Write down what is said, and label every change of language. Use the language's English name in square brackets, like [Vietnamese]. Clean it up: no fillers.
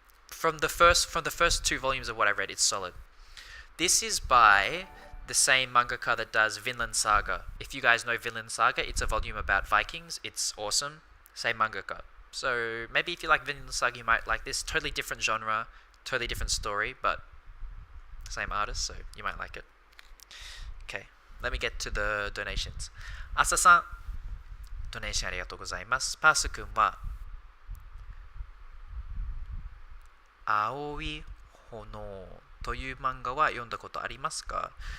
[English] from the first 2 volumes of what I read it's solid this is by the same mangaka that does Vinland Saga if you guys know Vinland Saga it's a volume about Vikings it's awesome same mangaka So maybe if you like Vinland Saga, you might like this. Totally different genre, totally different story, but same artist, so you might like it. Okay, let me get to the donations. [Japanese] 朝さん、ドネーションありがとうございます。パース君は、青い炎という漫画は読んだことありますか？